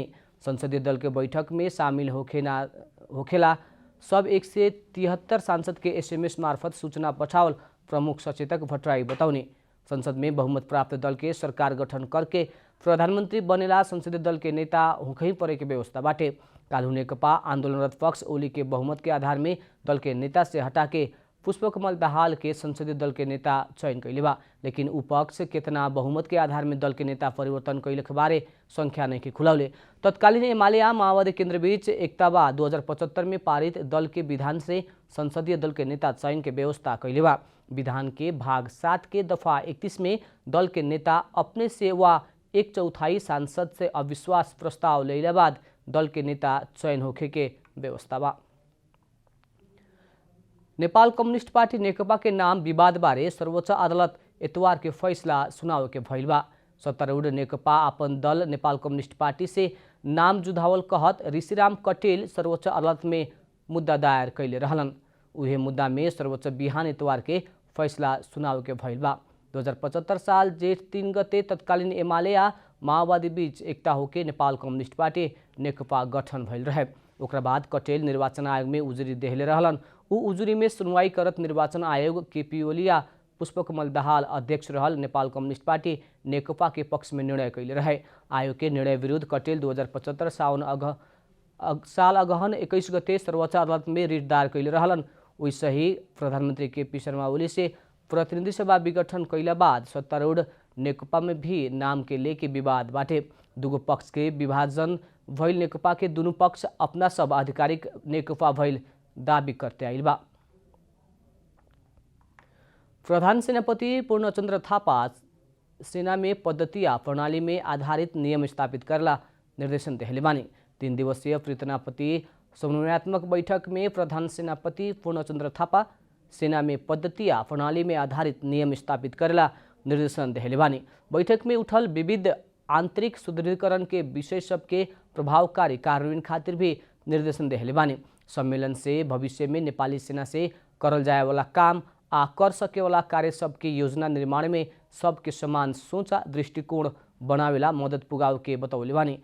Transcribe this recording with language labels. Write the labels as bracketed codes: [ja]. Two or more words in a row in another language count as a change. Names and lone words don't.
[bho] संसदीय दल के बैठक में शामिल होखेला सब 173 सांसद के SMS मार्फत सूचना पठावल प्रमुख सचेतक भट्टराई बताउने। संसद में बहुमत प्राप्त दल के सरकार गठन करके प्रधानमंत्री बनेला संसदीय दल के नेता होखै परे के व्यवस्था बाटे। काल्हु नेकपा आंदोलनरत पक्ष ओली के बहुमत के आधार में दल के नेता से हटा के पुष्पकमल दाहाल के संसदीय दल के नेता चयन कैले बा। लेकिन उ पक्ष केतना बहुमत के आधार में दल के नेता परिवर्तन कैलक बारे संख्या नहीं के खुलाउले। तत्कालीन एमाले आ माओवादी केंद्र बीच एकता बा 2075 में पारित दल के विधान से संसदीय दल के नेता चयन के व्यवस्था कैले बा। विधान के भाग 7 के दफा 31 में दल के नेता अपने से वा 1/4 सांसद से अविश्वास प्रस्ताव लैला बाद दल के नेता चयन होखे के व्यवस्था बा। नेपाल कम्युनिस्ट पार्टी नेकपा के नाम विवाद बारे सर्वोच्च अदालत इतवार के फैसला सुनावे के भइल बा। सत्तारूढ़ नेकपा अपन दल नेपाल कम्युनिस्ट पार्टी से नाम जुधावल कहत ऋषिराम कटेल सर्वोच्च अदालत में मुद्दा दायर कैले रहलन। उहे मुद्दा में सर्वोच्च बिहान इतवार के फैसला सुनावे के भइल बा। 2075 साल जेठ 3 गते तत्कालीन एमाले आ माओवादी बीच एकता होके नेपाल कम्युनिस्ट पार्टी नेकपा गठन भइल रहे। ओकरा बाद कटेल निर्वाचन आयोग में उजुरी देहले रहलन। उ उजुरी में सुनवाई करत निर्वाचन आयोग केपी ओली आ पुष्पकमल दाहाल अध्यक्ष रहल नेपाल कम्युनिस्ट पार्टी नेकपा के पक्ष में निर्णय कैले रहे। आयोग के निर्णय विरुद्ध कटेल 2075 साल अगहन 21 गते सर्वोच्च अदालत में रिट दायर कैले रहलन। वैसे ही प्रधानमंत्री केपी शर्मा ओली से प्रतिनिधि सभा विघटन कैला बाद सत्तारूढ़ नेकपा में भी नाम के लेके विवाद बाटे। दुगो पक्ष के विभाजन भइल नेकपा के दुनू पक्ष अपना सब आधिकारिक नेकपा भइल दाबी करते आइल बा। प्रधान सेनापति पूर्णचंद्र थापा सेना में पद्धति आ प्रणाली में आधारित नियम स्थापित करला निर्देशन देहले बानी। 3 दिवसीय प्रीतनापति समन्वयात्मक बैठक में प्रधान सेनापति पूर्णचंद्र थापा सेना में पद्धति आ प्रणाली में आधारित नियम स्थापित करला निर्देशन देहले बानी। बैठक में उठल विविध आंतरिक सुदृढ़ीकरण के विषय सबके प्रभावकारी कार्यान्वयन खातिर भी निर्देशन देहले बानी। सम्मेलन से भविष्य में नेपाली सेना से करल जाए वाला काम आ कर सके वाला कार्य सबके योजना निर्माण में सबके समान सोच आ दृष्टिकोण बनावेला मदद पुगाव के बतौले बानी।